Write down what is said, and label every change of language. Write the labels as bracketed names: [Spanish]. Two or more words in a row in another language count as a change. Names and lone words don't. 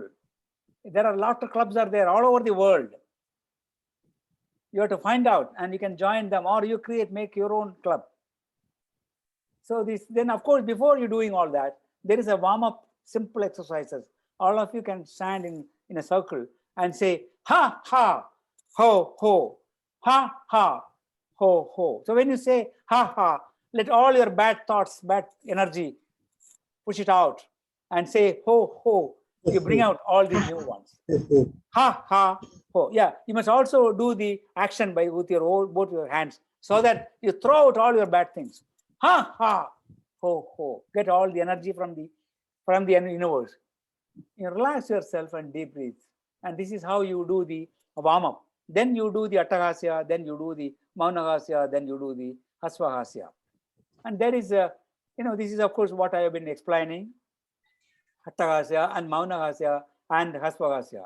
[English] There are laughter clubs are there all over the world. You have to find out and you can join them, or you make your own club. So then of course, before you're doing all that, there is a warm-up simple exercises. All of you can stand in a circle and say, ha, ha, ho, ho, ha, ha, ho, ho. So when you say, ha, ha, let all your bad thoughts, bad energy, push it out and say, ho, ho. You bring out all the new ones. Ha, ha, ho. Yeah, you must also do the action with your both your hands so that you throw out all your bad things. Ha, ha, ho, ho. Get all the energy from the universe. You relax yourself and deep breathe. And this is how you do the warm-up. Then you do the Atthakasya, then you do the Maunahasya, then you do the Hasvahasya. And there is this is of course what I have been explaining, Atthakasya and Maunahasya and Hasvahasya.